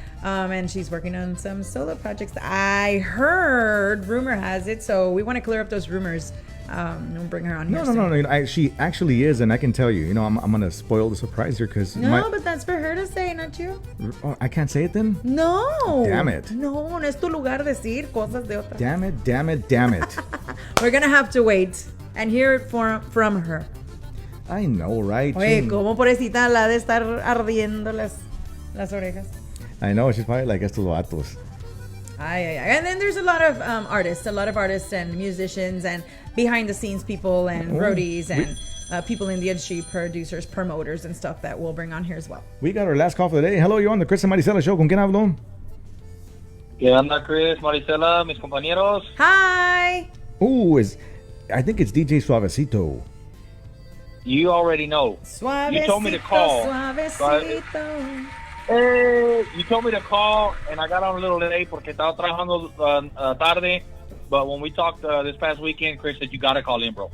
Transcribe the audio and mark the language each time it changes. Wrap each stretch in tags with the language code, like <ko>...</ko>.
<en>And she's working on some solo projects. I heard, rumor has it, so we want to clear up those rumors. And we'll bring her on here soon. No. She actually is, and I can tell you. You know, I'm gonna spoil the surprise here because No, but that's for her to say, not you. I can't say it then. No. Damn it.</en> <es>No es tu lugar decir cosas de otra.</es> <en>Damn it. We're gonna have to wait and hear it from her. I know, right?</en> <es>Oye, cómo pobrecita la de estar ardiendo las orejas.</es> <en>I know, she's probably like estos vatos. Ay. And then there's a lot of artists and musicians and behind the scenes people and roadies and people in the industry, producers, promoters and stuff that we'll bring on here as well. We got our last call for the day. Hello, you're on the Chris and Marisela show. ¿Con quién hablo?</en> <es>¿Qué onda, Chris, Marisela, mis compañeros?</es> <en>Hi. Ooh, I think it's DJ Suavecito. You already know. Suavecito, You told me to call. Suavecito. Hey, you told me to call, and I got on a little late porque estaba trabajando tarde. But when we talked this past weekend, Chris said, you got to call in, bro.</en>